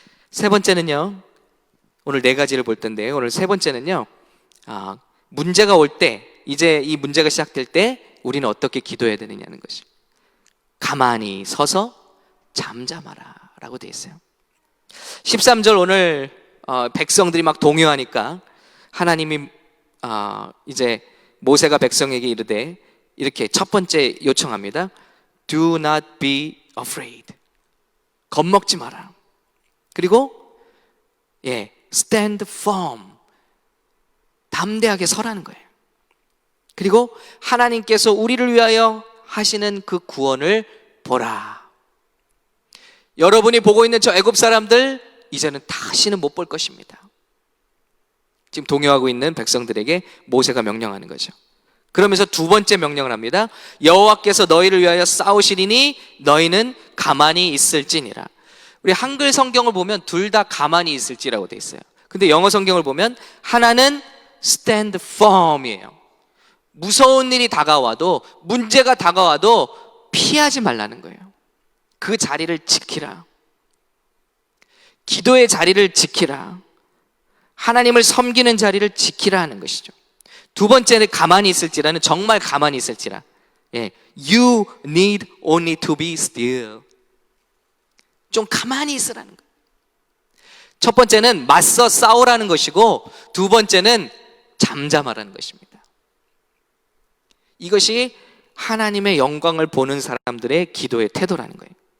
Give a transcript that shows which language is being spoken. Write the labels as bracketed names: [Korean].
[Korean] 세 번째는요, 오늘 네 가지를 볼 텐데, 오늘 세 번째는요, 문제가 올 때, 이제 이 문제가 시작될 때 우리는 어떻게 기도해야 되느냐는 것이, 가만히 서서 잠잠하라 라고 되어 있어요. 13절 오늘 백성들이 막 동요하니까 하나님이 이제 모세가 백성에게 이르되 이렇게 첫 번째 요청합니다. [English] Do not be afraid. [Korean] 겁먹지 마라. 그리고 [English] stand firm. [Korean] 담대하게 서라는 거예요. 그리고 하나님께서 우리를 위하여 하시는 그 구원을 보라. 여러분이 보고 있는 저 애굽 사람들 이제는 다시는 못 볼 것입니다. 지금 동요하고 있는 백성들에게 모세가 명령하는 거죠. 그러면서 두 번째 명령을 합니다. 여호와께서 너희를 위하여 싸우시리니 너희는 가만히 있을지니라. 우리 한글 성경을 보면 둘 다 가만히 있을지라고 돼 있어요. 근데 영어 성경을 보면 하나는 stand firm이에요. 무서운 일이 다가와도, 문제가 다가와도 피하지 말라는 거예요. 그 자리를 지키라. 기도의 자리를 지키라. 하나님을 섬기는 자리를 지키라 하는 것이죠. 두 번째는 가만히 있을지라는, 정말 가만히 있을지라. [English] You need only to be still. [Korean] 좀 가만히 있으라는 거예요. 첫 번째는 맞서 싸우라는 것이고, 두 번째는 잠잠하라는 것입니다. 이것이 하나님의 영광을 보는 사람들의 기도의 태도라는 거예요.